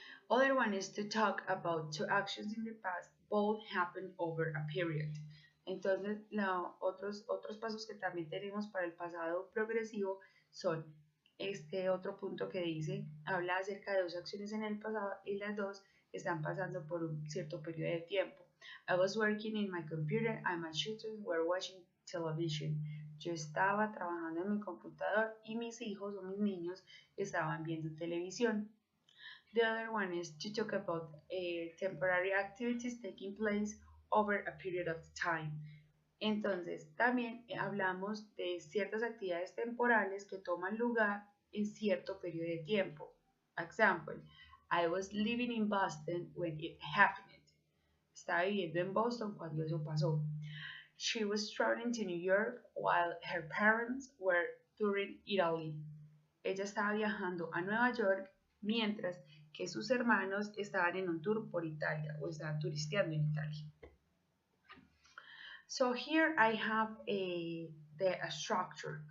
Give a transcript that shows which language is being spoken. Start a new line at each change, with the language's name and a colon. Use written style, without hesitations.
English: Other one is to talk about 2 actions in the past, both happened over a period.
Spanish: Entonces, otros pasos que también tenemos para el pasado progresivo son este otro punto que dice, habla acerca de 2 acciones en el pasado y las 2 están pasando por un cierto periodo de tiempo.
English: I was working in my computer and my children were watching television.
Spanish: Yo estaba trabajando en mi computador y mis hijos o mis niños estaban viendo televisión.
English: The other one is to talk about temporary activities taking place over a period of time.
Spanish: Entonces, también hablamos de ciertas actividades temporales que toman lugar en cierto periodo de tiempo.
English: Example, I was living in Boston when it happened.
Spanish: Estaba viviendo en Boston cuando eso pasó.
English: She was traveling to New York while her parents were touring Italy.
Spanish: Ella estaba viajando a Nueva York mientras que sus hermanos estaban en un tour por Italia o estaban turisteando en Italia.
English: So here I have the structure.